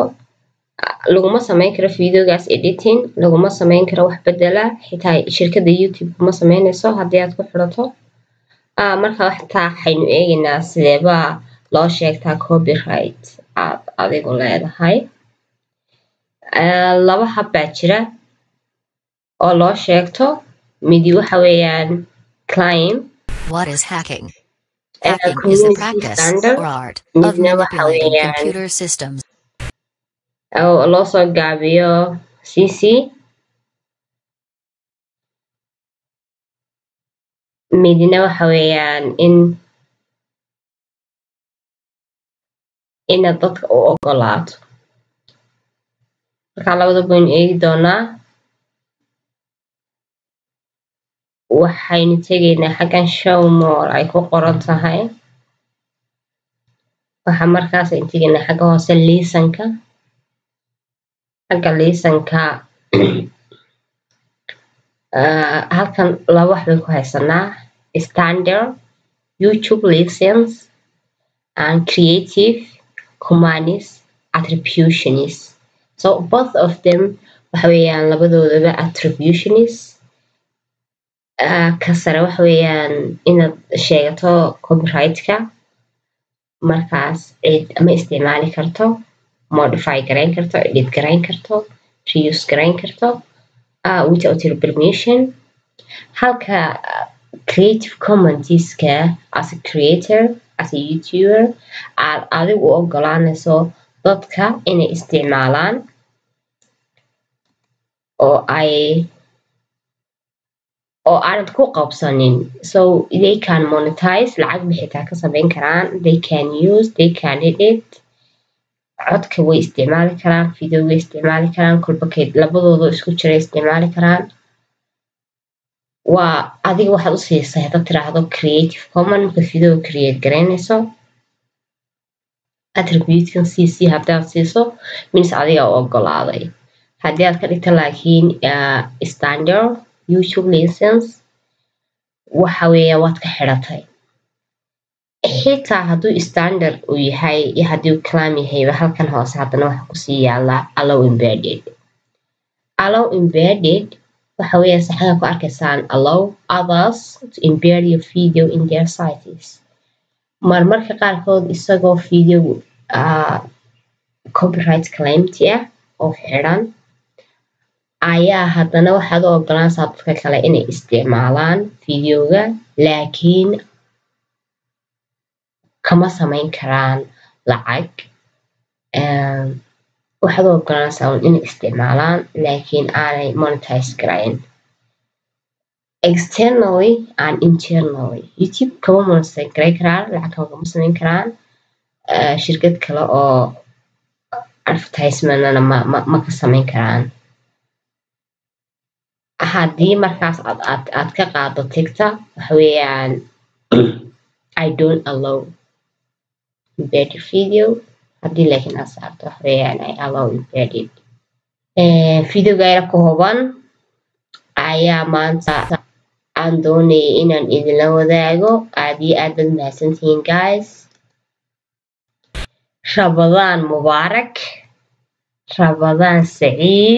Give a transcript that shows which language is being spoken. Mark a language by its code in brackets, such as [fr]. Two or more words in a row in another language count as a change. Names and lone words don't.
[so] laguma samayn karo videogaas editing, laguma samayn karo wax bedela, xitaa shirkadda YouTube kuma samaynayso haddii aad ku xirato. marka waxtaa waxaynu eegaynaa sideebaa loo sheegtaa copyright aad adigu leedahay. laba hab baa jira oo loo sheegto. midi waxa weeyaan claim. [en] What is hacking? Hacking is a practice or art of manipulating computer systems. [so] oo loo soo gaabiyo CC. midina waxa weeyaan inaad dadka u ogolaato. marka labada baynu eegi doonaa. waxaynu tegaynaa xaggan [en] show more [so] ay ku qoran tahay. waxa markaas aynu tegaynaa xagga hoose liisanka. xagga liisanka halkan laba wax bay ku haysanaa: [en] standard YouTube license and creative commons attributionist. so both of them [so] waxa weeyaan labadoodaba attributionist. ka sare waxa weeyaan inaad sheegato copyright-ka, markaas cid ama isticmaali karto, modify garayn karto, edit garayn karto, reuse garayn karto [en] without your permission. [so] halka [en] creative commons-ka as a creator, as a YouTuber [so] aad adigu u ogolaanayso dadka inay isticmaalaan oo aanad ku qabsanin. [en] so they can monetize, [so] lacag bixitaa ka samayn karaan. [en] they can use, they can edit. [so] codka way isticmaali karaan, video way isticmaali karaan, kolbakeed labadooda isku jira isticmaali karaan. waa adiga waxaad u siisay haddaad tiraahdo [en] creative commons [so] marka video create garaynayso. attribute-kan CC haddaad siiso means adiga u ogolaaday. haddii aad ka dhigta laakiin [en] standard YouTube license [so] waxa weeyaa waad ka xiratay. xitaa hadduu standard uu yahay iyo haddii uu claim yahayba halkan hoose haddana waxa kusii yaallaa [en] allow embedded. allow embedded [so] waxa weeyaa saxaga ku arkaysaan [en] allow others to embed your video in their sites. [so] marmarka qaarkood isagoo video copyright claimti ah oo xiran ayaa haddana waxaad u ogolanaysaa dadka kale inay isticmaalaan videoga, laakiin kama samayn karaan lacag. waxaad u ogolanaysaa inay isticmaalaan laakiin aanay monetize garayn. [en] externally and internally YouTube [so] kama monetize garay karaan, lacag kama samayn karaan. shirkad kale oo advertisement-na ma ka samayn karaan. haddii markaas aad ka qaado tigta waxa weeyaan [en] I don't allow embedded video. [so] haddii laakiin aad saarto waxa weeyaan [en] I allow embedded. [so] videogayra kooban ayaa maanta aan doonayay inaan idinla wadaago. aad iyo aad baad mahadsantihiin guys. [ar] رمضان مبارك, رمضان سعيد.